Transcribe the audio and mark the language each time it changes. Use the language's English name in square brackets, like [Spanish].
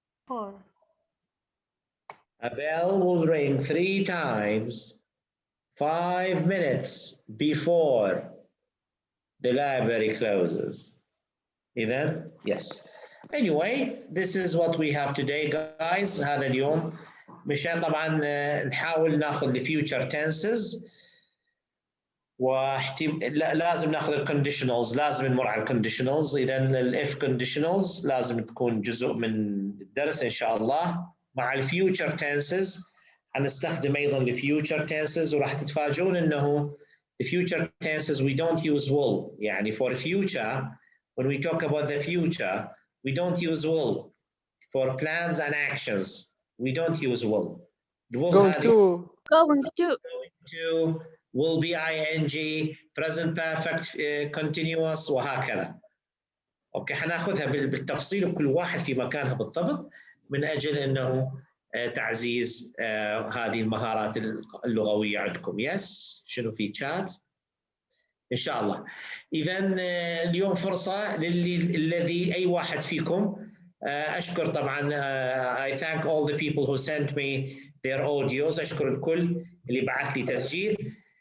[English] A bell will ring 3 times 5 minutes before the library closes. Either? Yes. Anyway, this is what we have today, guys. [Arabic] هذا اليوم مشان طبعا نحاول ناخذ [English] the future tenses [Arabic] لازم ناخذ الكونديشنالز، لازم نمر على الكونديشنالز. اذا الاف كونديشنالز لازم تكون جزء من الدرس ان شاء الله. مع الفيوتشر تنسز حنستخدم ايضا الفيوتشر تنسز، وراح تتفاجئون انه [English] the future tenses we don't use will. يعني for future, when we talk about the future, we don't use will. For plans and actions, we don't use will. Going to. Will be ing, present perfect, continuous وهكذا. [Arabic] اوكي حناخذها بالتفصيل وكل واحد في مكانها بالضبط من اجل انه تعزيز هذه المهارات اللغويه عندكم. يس شنو في تشات ان شاء الله. اذا اليوم فرصه الذي اي واحد فيكم اشكر طبعا [English] I thank all the people who sent me their audios. [Arabic] اشكر الكل اللي بعث لي تسجيل.